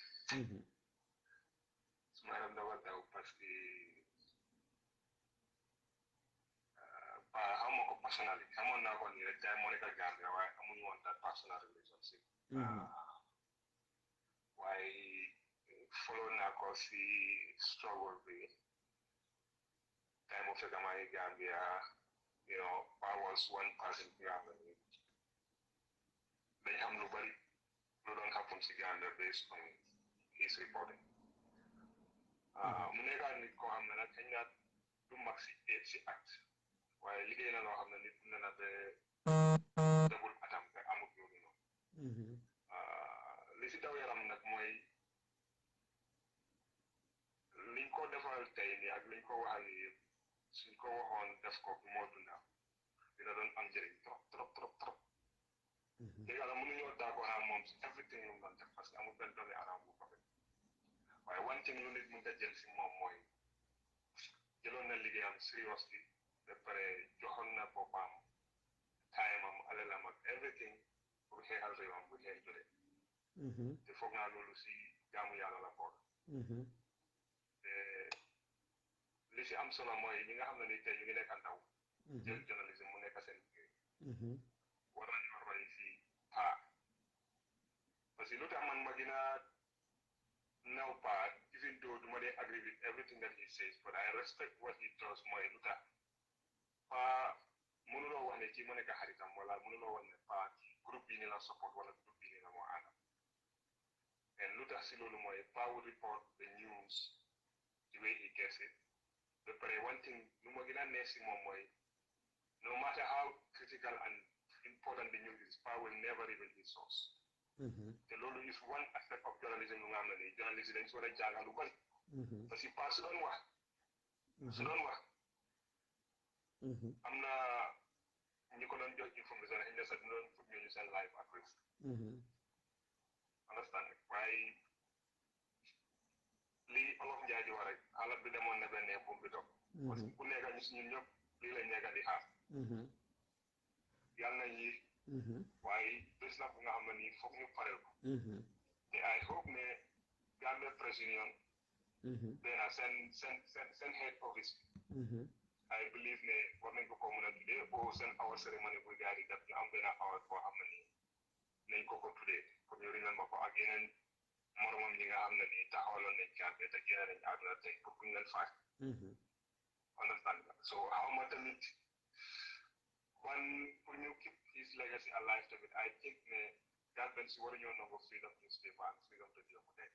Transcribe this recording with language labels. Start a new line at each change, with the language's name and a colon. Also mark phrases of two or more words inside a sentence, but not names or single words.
Wolof: Suma yaram dafa daw parce que xaw ma ko personally xamoon naa ko nii rek jaay moo nekk Gambia waaye amuñu woon
English: that personal relationship.
Wolof: waaye follow naa ko si struggle bi time of fekk maa ngi Gambia
English: I was one person
Wolof: bi nga xam ne dañ xam lu bari lu doon happen si Gambia
English: based on his reporting.
Wolof: mu nekkaat nit koo xam ne nag xëy na du mag si at waaye liggéey na loo xam ne nit ne na ba dagul atam te amut loolu noonu. li si daw yaram nag mooy liñ ko defal tey nii ak liñ ko waxal nii yëpp suñ ko waxoon def ko moo dunda dina doon am njëriñ trop. dëgg la mënuñoo d'accord ak moom si everything lu mu doon def parce que amul benn doomi aadama bu ko fekk waaye one thing lu nit mën a jël si moom mooy jëloon na liggéeyam seriously ba pare joxoon na boppam time am alalam ak everything pour xeexal réewam bu xeex jotee te foog naa loolu si jaamu yàlla la bokk te li si am solo mooy ñi nga xam ne ni tey ñu ngi nekk ndaw jël journalisme mu nekk seen liggéey war nañu roy si
French: parce que
Wolof: lu tax man ma gën a naw
English: even though
Wolof: du ma dee
English: agree with everything that he says but I respect what he does
Wolof: mooy lu tax mënuloo wax ne kii mu nekk xaritam wala mënuloo wax ne groupe bi ni la support wala groupe bi ni la moo àndam and lu tax si loolu mooy
English: would report the news the way he gets it
Wolof: ba pare
English: one thing
Wolof: lu ma gën a neex si moom mooy
English: no matter how critical and important the news is, will never reveal his source.
Wolof: The loolu
English: is one aspect of journalism
Wolof: lu nga xam ne nii journalism dañ si war a jàngal lu bari. parce que su doon wax. am na ñi ko doon jox information xëy na sax dina doon put ñu seen
English: live at risk.
Wolof: understand waaye li olof njaay di wax rek xalaat bi demoon na benn buum bi toog. parce que ku nekk ñu si ñun ñëpp lii lañ nekk di xaar. yàlla na yéeg waaye bés la bu nga xam ne nii foog ñu pareel ko te
English: I hope
Wolof: ne Gambia Press Union benn seen head office
English: I believe
Wolof: ne war nañ ko mën a tuddee o seen
English: award ceremony
Wolof: bu gars yi def ñu am benn award boo xam ne nii nañ ko tuddee pour ñu remember ko ak yeneen moromam ñi nga xam ne nii taxawaloon nañ Gambia te génne nañ àdduna tey pour buñ leen faay understand so xaw ma tamit one pour ñu
English: keep his legacy alive
Wolof: tamit
English: I think
Wolof: ne Gambian si waruñoo nangu
English: freedom newspaper and freedom radio
Wolof: mu nekk.